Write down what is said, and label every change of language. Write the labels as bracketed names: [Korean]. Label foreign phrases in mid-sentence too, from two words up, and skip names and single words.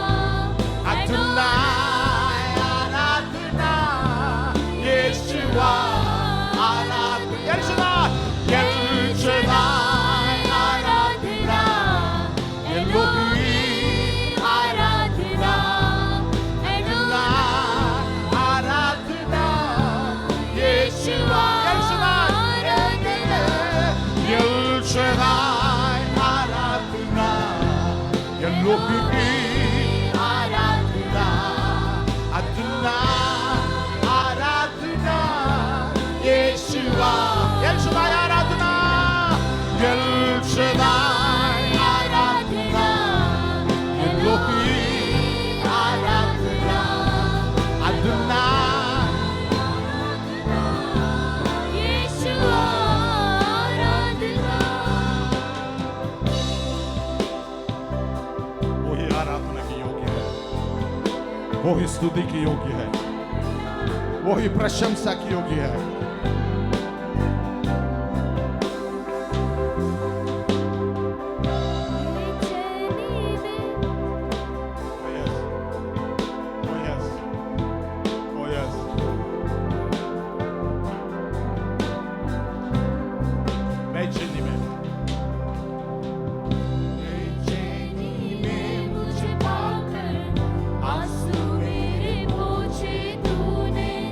[Hindi] Adonai, आराधना Yeshua, आराधना El Shaddai, El Shaddai, आराधना एलोहिम आराधना Adonai, आराधना Yeshua, El Shaddai, आराधना Elohim, आराधना Adonai, आराधना Yeshua, El Shaddai, आराधना El Shaddai, आराधना Elohim, आराधना Adonai. यीशुआ आराधना। वही आराधना की योग्य है, वही स्तुति की योग्य है, वही प्रशंसा की योग्य है। [English] Oh yes. Oh yes. Oh yes. [Hindi] बेचैनी में मुझे पाकर आंसू मेरे पोंछे तूने।